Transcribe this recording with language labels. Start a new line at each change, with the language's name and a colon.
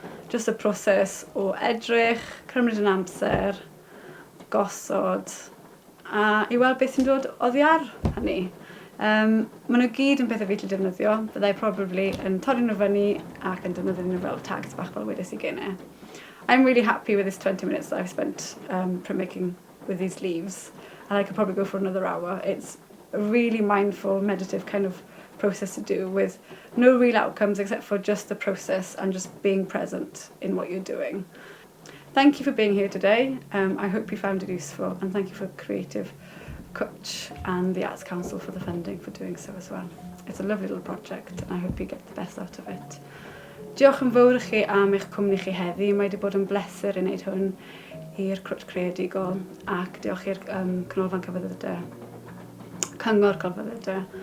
Welsh: Just y proses o edrych, cymryd yn amser, gosod, a I weld beth sy'n dod oddi ar hynny. Maen nhw gyd yn bethau fi wedi defnyddio, byddai probably yn torri nhw fyny ac yn defnyddio nhw fel tags bach fel wedes I gynnau.
English: I'm really happy with this 20 minutes that I've spent printmaking with these leaves, and I could probably go for another hour. It's a really mindful, meditative kind of process to do with no real outcomes except for just the process and just being present in what you're doing. Thank you for being here today. I hope you found it useful, and thank you for Creative Cwtsh and the Arts Council for the funding for doing so as well. It's a lovely little project, and I hope you get the best out of it.
Welsh: Diolch yn fawr I chi am eich cwmni chi heddi. Mae wedi bod yn bleser I wneud hwn i'r Cwtsh Creadigol, ac diolch i'r Canolfan Cyfyddydau, Cyngor Cyfyddydau